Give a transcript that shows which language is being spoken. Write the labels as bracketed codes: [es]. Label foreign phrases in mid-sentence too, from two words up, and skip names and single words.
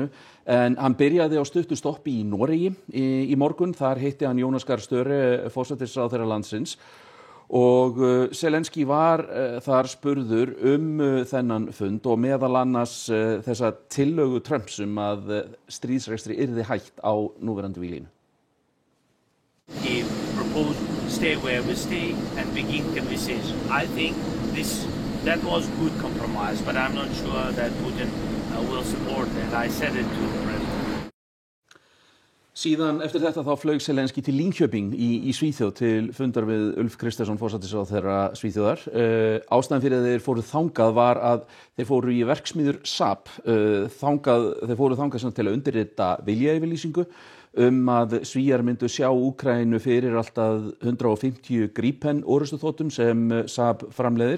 [is] En hann byrjaði á stuttu stoppi í Noregi í morgun, þar hitti hann Jonas Gahr Støre, forsætisráðherra landsins og Zelenski var þar spurður þennan fund og meðal annars þessa tillögu Trumps að stríðsrekstri yrði hætt á núverandi víglínu. [en] He proposed stay where we stay and begin conversation. I think that was good compromise, but I'm not sure that Putin will support that. I said it to the president. [is] Síðan eftir þetta þá flaug Zelenski til Linköping í Svíþjóð til fundar við Ulf Kristersson, forsætisráðherra Svíþjóðar. Ástæðan fyrir að þeir fóru þangað var að þeir fóru í verksmiðjur Saab. Þeir fóru þangað til að undirrita viljayfirlýsingu að Svíar myndu sjá Úkraínu fyrir alltaf 150 Gripen orrustuþotum sem Saab framleiðir.